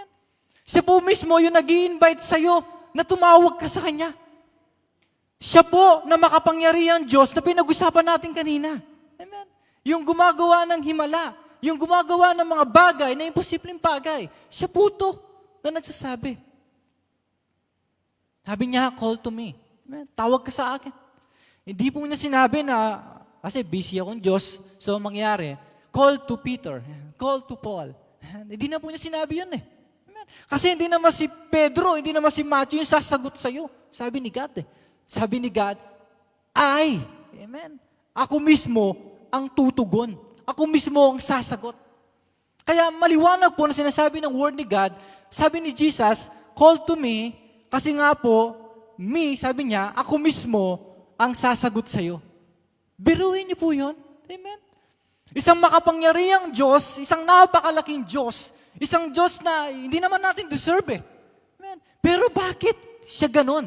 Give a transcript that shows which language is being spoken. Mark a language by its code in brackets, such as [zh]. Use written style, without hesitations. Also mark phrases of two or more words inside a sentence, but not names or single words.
[tl] Siya po mismo yung nag-i-invite sa'yo na tumawag ka sa Kanya. Siya po na makapangyarihang Diyos na pinag-usapan natin kanina. Amen. Yung gumagawa ng himala, yung gumagawa ng mga bagay na imposibleng bagay, siya po to na nagsasabi. Sabi niya, [en] call to me. [tl] Amen. Tawag ka sa akin. Hindi po niya sinabi na, kasi busy akong Diyos, so mangyari, [en] call to Peter, call to Paul. [tl] Hindi na po niya sinabi yun eh. Amen. Kasi hindi naman si Pedro, hindi naman si Matthew yung sasagot sa'yo. Sabi ni God eh. Sabi ni God, Amen. Ako mismo ang tutugon. Ako mismo ang sasagot. Kaya maliwanag po na sinasabi ng word ni God, sabi ni Jesus, [en] call to me, [tl] kasi nga po, me, sabi niya, ako mismo ang sasagot sa'yo. Biruin niyo po yun. Amen. Isang makapangyarihang Diyos, isang napakalaking Diyos, isang Diyos na hindi naman natin deserve eh. Amen. Pero bakit siya ganon?